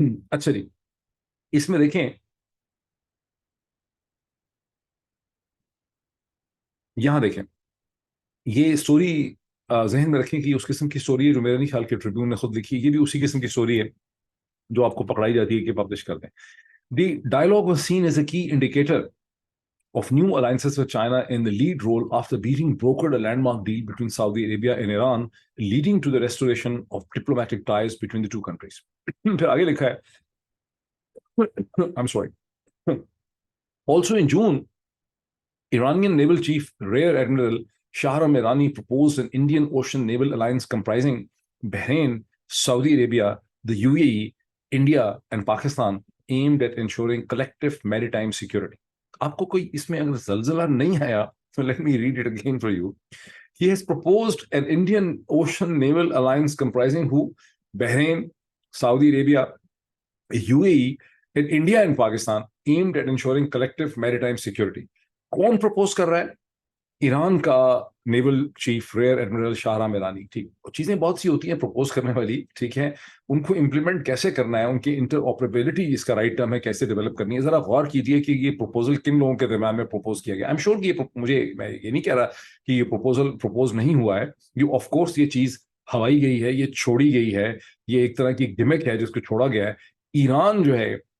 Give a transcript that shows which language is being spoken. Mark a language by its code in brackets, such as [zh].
[ur] اچھا جی، اس میں دیکھیں، یہاں دیکھیں، یہ سٹوری ذہن میں رکھیں کہ اس قسم کی سٹوری ہے جو میرا نہیں خیال کہ ٹریبیون نے خود لکھی، یہ بھی اسی قسم کی سٹوری ہے جو آپ کو پکڑائی جاتی ہے کہ پبلش کر دیں۔ [en] The dialogue was seen as a key indicator of new alliances with China in the lead role after Beijing brokered a landmark deal between Saudi Arabia and Iran, leading to the restoration of diplomatic ties between the two countries. [ur] پھر آگے لکھا ہے، [en] I'm sorry. Also in June, Iranian Naval Chief Rear Admiral Shahram Irani proposed an Indian Ocean Naval Alliance comprising Bahrain, Saudi Arabia, the UAE, India, and Pakistan, aimed at ensuring collective maritime security. [ur] آپ کو کوئی اس میں اگر زلزلہ نہیں آیا تو [en] let me read it again for you. He has proposed an Indian Ocean Naval Alliance comprising who? Bahrain, Saudi Arabia, UAE, and India and Pakistan, aimed at ensuring collective maritime security. [ur] کون propose کر رہا ہے؟ ایران کا naval chief rear admiral شاہرام ایرانی۔ ٹھیک، چیزیں بہت سی ہوتی ہیں پروپوز کرنے والی، ٹھیک ہے، ان کو امپلیمنٹ کیسے کرنا ہے، ان کی انٹر آپریبلٹی اس کا رائٹ ٹرم ہے، کیسے ڈیولپ کرنی ہے۔ ذرا غور کیجئے کہ یہ پروپوزل کن لوگوں کے درمیان میں پروپوز کیا گیا۔ [en] I am sure [ur] کہ میں یہ نہیں کہہ رہا کہ یہ پروپوزل پروپوز نہیں ہوا ہے، یہ آف کورس یہ چیز ہوائی گئی ہے، یہ چھوڑی گئی ہے، یہ ایک طرح کی گمک ہے جس کو چھوڑا گیا ہے۔ ایران جو ہے